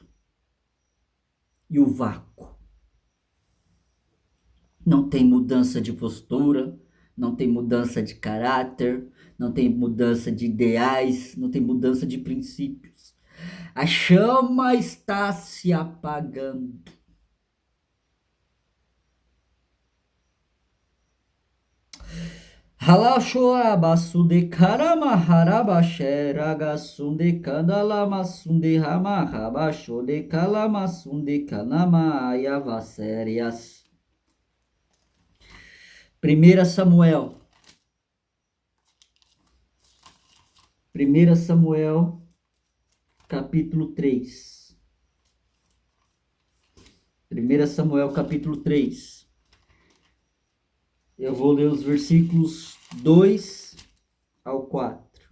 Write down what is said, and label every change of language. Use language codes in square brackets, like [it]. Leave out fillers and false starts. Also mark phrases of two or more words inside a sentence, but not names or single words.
[pt] E o vácuo. Não tem mudança de postura. Não tem mudança de caráter, não tem mudança de ideais, não tem mudança de princípios. A chama está se apagando. Halashoabasunde karamaharabaxeragasunde kandalamasunde ramahabashode kalamasunde kanamaayavasérias. 1 Samuel, capítulo 3. 1 Samuel, capítulo 3. Eu vou ler os versículos 2 ao 4.